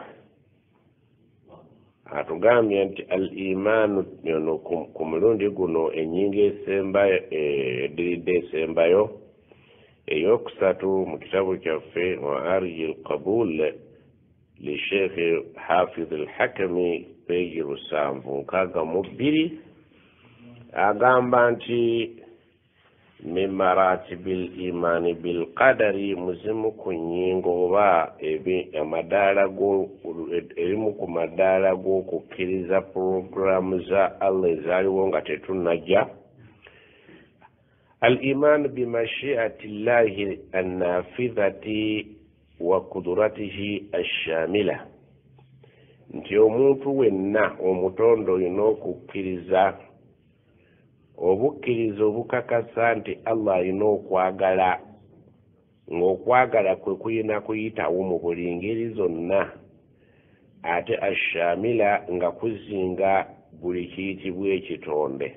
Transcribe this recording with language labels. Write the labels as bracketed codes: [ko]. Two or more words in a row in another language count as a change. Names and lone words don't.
[lg] Atugambye nti al-imaanu yono ku mulundi guno ennyingo esembayo, eddiridde esembayo eyokusatu mu kitabu kyaffe wa arji al-qabul li Sheikh Hafidh al-Hakami, peegi 762, agamba nti [ar] من مراتب الإيمان بالقدر, [lg] muzimu ku nnyingo oba erimu ku madaala g'okukkiriza puroguramu za Allah ezaaliwo nga tetunnajja. [ar] الإيمان بمشيئة الله النافذة وقدرته الشاملة, [lg] nti omuntu wenna omutondo olina okukkiriza obukkiriza obukakasa nti Allah alina okwagala, ng'okwagala kwe kulina kuyitawo mu buli ngeri zonna, ate ashamila nga kuzinga buli kiyitibwa ekitonde.